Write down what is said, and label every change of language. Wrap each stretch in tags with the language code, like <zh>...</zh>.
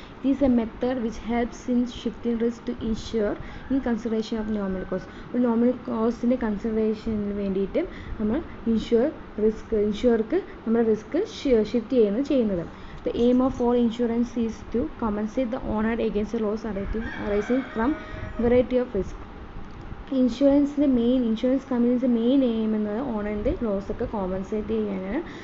<en>It is a method which helps in shifting risk to insure in consideration of normal cost.</en> <ml>ഒരു normal കോസ്റ്റിൻ്റെ കൺസിഡറേഷന് വേണ്ടിയിട്ട് നമ്മൾ ഇൻഷുർക്ക് നമ്മുടെ risk shift ചെയ്യുന്നത്.</ml> <en>The aim of all insurance is to compensate the owner against the loss arising from variety of risk.</en> <ml>Insurance കമ്പനീസിൻ്റെ main aim എന്നത് ഓണറിൻ്റെ loss ഒക്കെ compensate ചെയ്യാനാണ്.</ml>